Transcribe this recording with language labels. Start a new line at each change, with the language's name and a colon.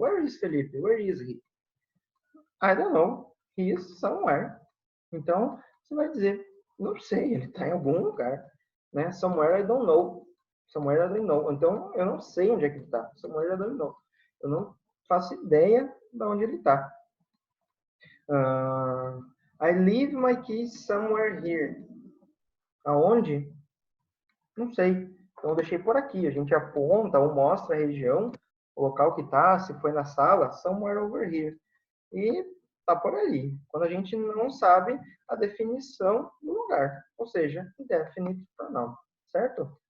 English: Where is Felipe? Where is he? I don't know. He is somewhere.
Portuguese: Então, você vai dizer, não sei, ele está em algum lugar. Né?
English: Somewhere I don't know. Somewhere I don't know.
Portuguese: Então, eu não sei onde é que ele está.
English: Somewhere I don't know.
Portuguese: Eu não faço ideia de onde ele está.
English: I leave my keys somewhere here.
Portuguese: Aonde? Não sei. Então, eu deixei por aqui. A gente aponta ou mostra a região, o local que está, se foi na sala,
English: somewhere over here.
Portuguese: E tá por ali. Quando a gente não sabe a definição do lugar, ou seja, indefinite pronoun, certo?